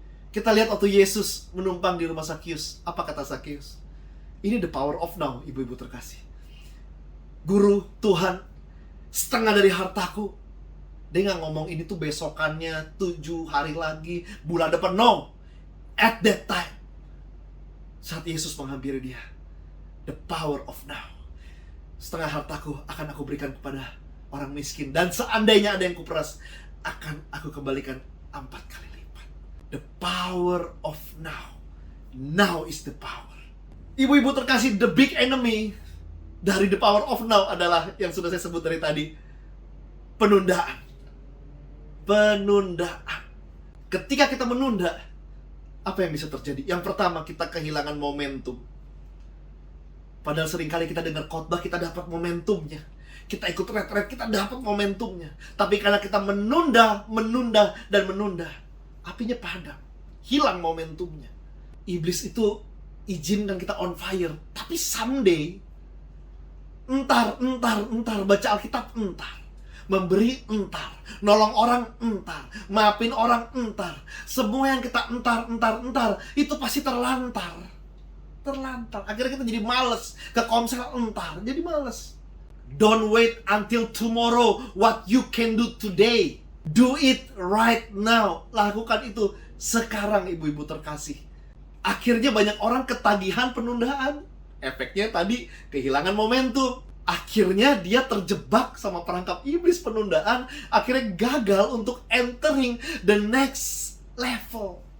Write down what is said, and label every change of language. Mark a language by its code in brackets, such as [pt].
[id] Kita lihat waktu Yesus menumpang di rumah Sakius. Apa kata Sakius? Ini [en] the power of now, [id] ibu-ibu terkasih. Guru, Tuhan, setengah dari hartaku. Dia gak ngomong ini tuh besokannya, 7 hari lagi, bulan depan. [en] No, at that time. [id] Saat Yesus menghampiri dia, [en] the power of now. [id] Setengah hartaku akan aku berikan kepada orang miskin. Dan seandainya ada yang kuperas, akan aku kembalikan 4 kali. [en] The power of now. Now is the power. [id] Ibu-ibu terkasih, [en] the big enemy [id] dari [en] the power of now [id] adalah yang sudah saya sebut dari tadi. Penundaan. Penundaan. Ketika kita menunda, apa yang bisa terjadi? Yang pertama, kita kehilangan momentum. Padahal seringkali kita dengar khotbah, kita dapat momentumnya. Kita ikut retret, kita dapat momentumnya. Tapi karena kita menunda, dan menunda, apinya padam, hilang momentumnya. Iblis itu izinkan kita [en] on fire, [id] tapi someday, entar, baca Alkitab entar. Memberi entar, nolong orang entar, maafin orang entar. Semua yang kita entar, itu pasti terlantar. Akhirnya kita jadi males. Ke komsel entar, jadi males. [en] Don't wait until tomorrow. What you can do today, do it right now. [id] Lakukan itu sekarang, ibu-ibu terkasih. Akhirnya banyak orang ketagihan penundaan. Efeknya tadi kehilangan momentum. Akhirnya dia terjebak sama perangkap iblis penundaan. Akhirnya gagal untuk [en] entering the next level.